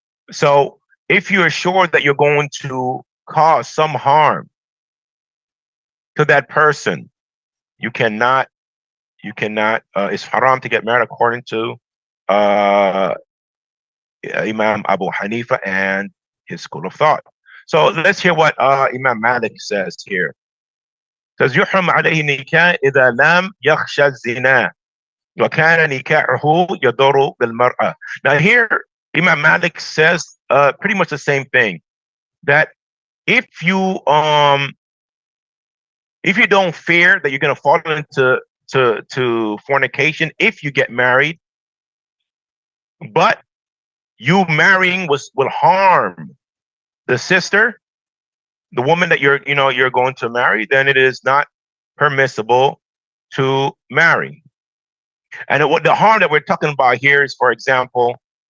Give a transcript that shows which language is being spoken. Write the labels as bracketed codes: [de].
[en] So if you're sure that you're going to cause some harm to that person, you cannot, it's haram to get married according to Imam Abu Hanifa and his school of thought. So let's hear what Imam Malik says here. [ar] Says يحرم عليه النكاح إذا لم يخشى الزنا وكان نكاحه يضر بالمرأة. [en] Now here Imam Malik says pretty much the same thing, that if you don't fear that you're going to fall into fornication if you get married, but you marrying will harm the sister, the woman that you're going to marry, then it is not permissible to marry. And what the harm that we're talking about here is, for example,